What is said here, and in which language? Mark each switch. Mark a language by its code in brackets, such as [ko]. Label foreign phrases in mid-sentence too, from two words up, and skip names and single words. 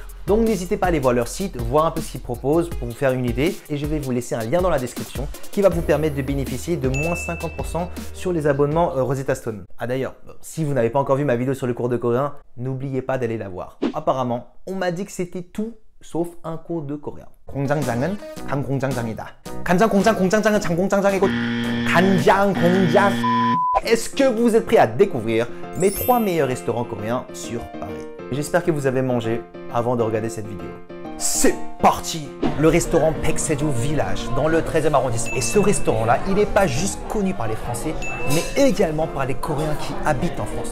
[fr] Donc n'hésitez pas à aller voir leur site, voir un peu ce qu'ils proposent pour vous faire une idée et je vais vous laisser un lien dans la description qui va vous permettre de bénéficier de moins 50% sur les abonnements Rosetta Stone. Ah d'ailleurs, si vous n'avez pas encore vu ma vidéo sur le cours de coréen, n'oubliez pas d'aller la voir. Apparemment, on m'a dit que c'était tout sauf un cours de coréen. [ko] 공장장은 강공장장이다. 간장 공장 공장장은 장공장장이고 간장 공장. [fr] Est-ce que vous êtes prêts à découvrir mes 3 meilleurs restaurants coréens sur Paris? J'espère que vous avez mangé avant de regarder cette vidéo. C'est parti! Le restaurant Paekseju Village dans le 13e arrondissement. Et ce restaurant-là, il n'est pas juste connu par les Français, mais également par les Coréens qui habitent en France.